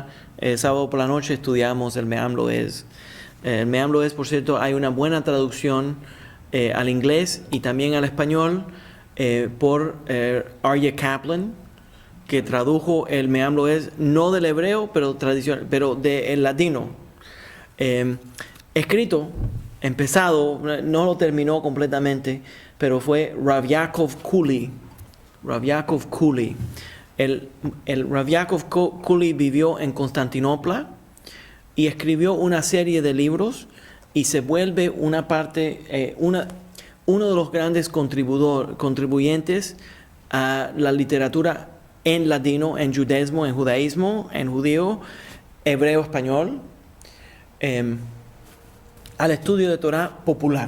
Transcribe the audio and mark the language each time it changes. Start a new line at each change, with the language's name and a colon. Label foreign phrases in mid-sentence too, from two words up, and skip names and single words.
Spanish: Sábado por la noche estudiamos el Me'am Lo'ez. El Me'am Lo'ez, por cierto, hay una buena traducción al inglés y también al español por Arya Kaplan, que tradujo el Me'am Lo'ez no del hebreo, pero tradicional, pero del latino. Escrito, empezado, no lo terminó completamente, pero fue Rav Yaakov Kuli. Rav Yaakov Kuli. El Rav Yaakov Kuli vivió en Constantinopla y escribió una serie de libros y se vuelve uno de los grandes contribuyentes a la literatura en latino, en judaísmo, en judío, hebreo, español, al estudio de Torah popular.